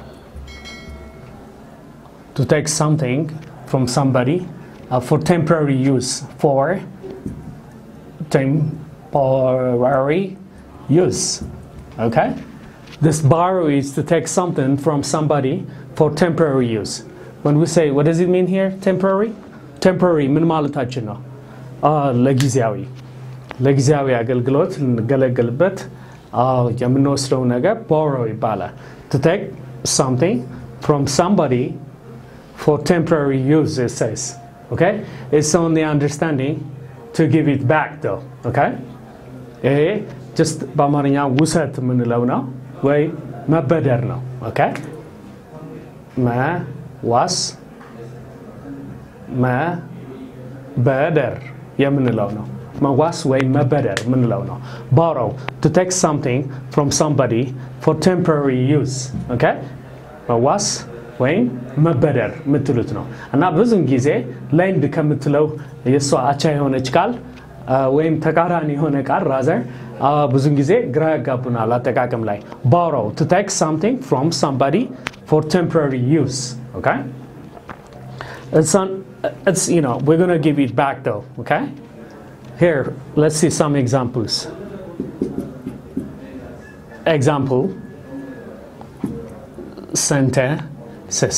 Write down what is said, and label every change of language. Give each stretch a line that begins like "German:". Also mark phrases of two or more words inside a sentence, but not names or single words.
English: To take something from somebody for temporary use. For temporary use. Okay? This borrow is to take something from somebody for temporary use. When we say, what does it mean here? Temporary? Temporary,
Amharic: ምን ማለታችን ነው? ለጊዜያዊ አገልግሎት እንገለገልበት የምንወስደው ነገር borrow ይባላል.
English: To take something from somebody for temporary use, it says. Okay? It's only understanding to give it back though. Okay? Just
Amharic: በአማርኛ ውሰት የምንለው ነው ወይ መበደር ነው. Okay? መበደር የምንለው ነው. መዋስ ወይ መበደር የምንለው ነው.
English: Borrow, to take something from somebody for temporary use.
Amharic: Okay? መዋስ ወይም መበደር ምትሉት ነው እና ብዙን ጊዜ lend ከምትለው የሷ አቻ የሆነች ቃል ወይም ተቃራኒ የሆነ ቃል rather ብዙን ጊዜ ግራ ያጋቡናል አጠቃቀም ላይ
English: borrow, to take something from somebody for temporary use. Okay? It's you know, we're going to give it back though. Okay? Here, let's see some examples. Example sentences.